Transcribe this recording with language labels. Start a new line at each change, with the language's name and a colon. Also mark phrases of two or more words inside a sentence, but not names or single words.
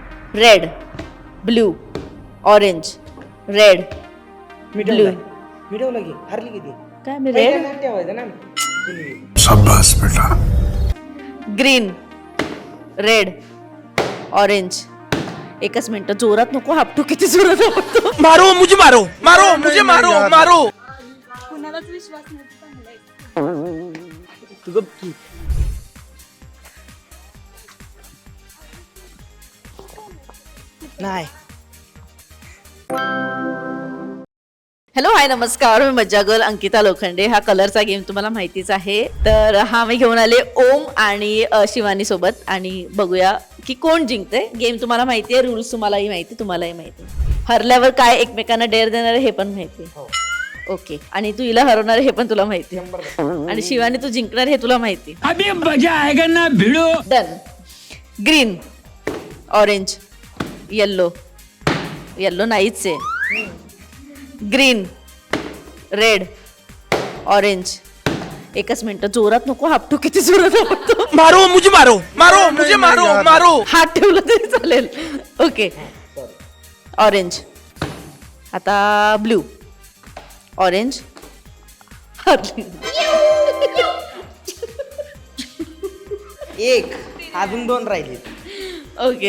English: red blue orange red blue
Marathi: मिळवलं की हरली किती काय मी रेड ठेवायचं ना शाबाश बेटा
English: green red orange
Marathi: एकच मिनिट जोरात नको हापटू किती जोरात हापटू
Hindi: मारो मुझे मारो मारो मुझे मारो मारो
Marathi: कुणालाच विश्वास नाही चांगला आहे. तुझं की नाही
English: hello hi
Marathi: नमस्कार मी मज्जा गर्ल अंकिता लोखंडे. हा कलरचा गेम तुम्हाला माहितीच आहे. तर हा मी घेऊन आले ओम आणि शिवानी सोबत आणि बघूया की कोण जिंकते. गेम तुम्हाला माहिती आहे, रूल्स तुम्हालाही माहिती, तुम्हालाही माहिती. हरल्यावर काय एकमेकांना डेअर देणार हे पण माहिती. ओके. आणि तू हिला हरवणार हे पण तुला माहिती आणि शिवानी तू जिंकणार हे तुला माहिती.
Hindi: अभी मजा आएगा ना भिड़ो.
Marathi: डन.
English: green orange yellow yellow
Marathi: नाहीच आहे.
English: green red orange
Marathi: एकच मिनिट जोरात नको हापटू किती जोरात हापटू
Hindi: मारो मुझे मारो मारो मुझे मारो मारो.
Marathi: हात ठेवला तरी चालेल. ओके. ऑरेंज आता
English: blue orange
Marathi: एक अजून दोन राहिले ओके.